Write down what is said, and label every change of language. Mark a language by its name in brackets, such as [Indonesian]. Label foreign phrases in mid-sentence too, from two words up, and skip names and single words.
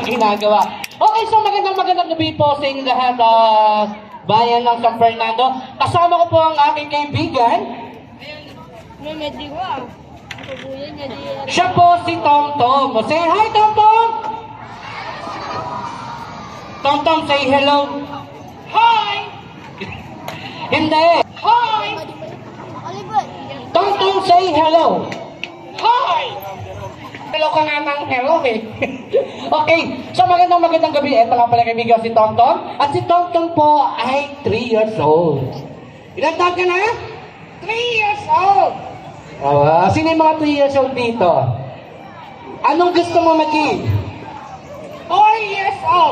[Filipino] ginagawa. Okay, so magandang gabi po sa inyo lahat, bayan ng San Fernando. Kasama ko po ang aking kaibigan. Siya po si Tom Tom. [English] Say hi, Tom Tom! Tom Tom, say hello. Hi! [Filipino] Hindi. [English] Hi! Tom Tom, say hello. [Filipino] Hi! Hello ka nga ng hello eh. Okay, so magandang gabi. Ito nga pala kaibigan si Tom Tom. At si Tom Tom po ay 3 [English] years old. [Filipino] Ilan taon ka na? [English] 3 years old! [Filipino] Sino yung mga 3 [English] years old [Filipino] dito? Anong gusto mo maging? 4 [English] years old!